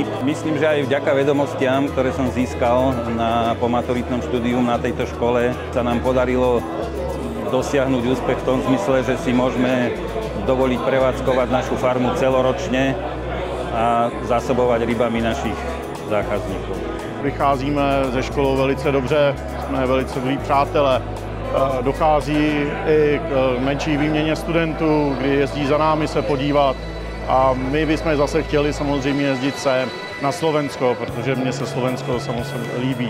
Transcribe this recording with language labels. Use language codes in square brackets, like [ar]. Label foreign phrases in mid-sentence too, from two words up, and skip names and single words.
[sk] Myslím, že aj vďaka vedomostiam, ktoré som získal na pomaturitnom štúdiu na tejto škole, sa nám podarilo dosiahnuť úspech v tom zmysle, že si môžeme dovoliť prevádzkovať našu farmu celoročne a zásobovať rybami našich zákazníkov. [cs] Vycházíme ze školou velice dobře, jsme velice dobrý přátelé. Dochází i k menší výměně studentů, kdy jezdí za námi se podívat. A my bychom zase chtěli samozřejmě jezdit sem na Slovensko, protože mně se Slovensko samozřejmě líbí.